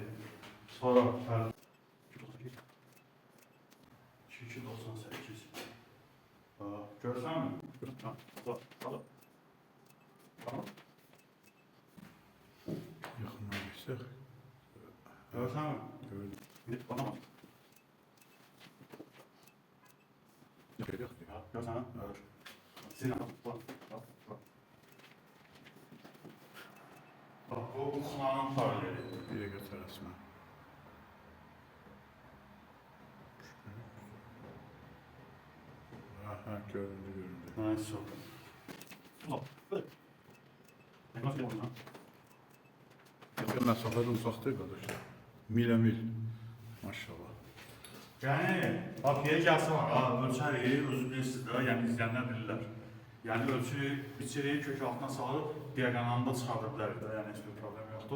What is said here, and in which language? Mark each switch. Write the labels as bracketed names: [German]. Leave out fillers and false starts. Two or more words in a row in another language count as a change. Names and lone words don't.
[Azerbaijani] Sonra 2298. Görsənmi? Yaxından geçsək. Görsənmi? Gördüm. [Turkish] Gidip bana bak. [Azerbaijani] Yox. Görsənmi? Evet. Sinan, bak. [Turkish] Bak, bu Uxlanın paraleli. [Azerbaijani] Bir də götür rəsmə. Ha, göründü. [Turkish] Nice. Bak, böyle. Nasıl yapıyorsun? [Azerbaijani] Məsafədə uzaq deyil qardaşlar. Milə-mil. Maşallah. Yəni, bax, yeri gəlsə var, ölçərik, özü bilirsiniz də, yəni izləyənlər bilirlər. Yəni, ölçürük, biçirik, kök altına salıb, diaqonalında çıxarda bilərik də, yəni heç bir problem yoxdur.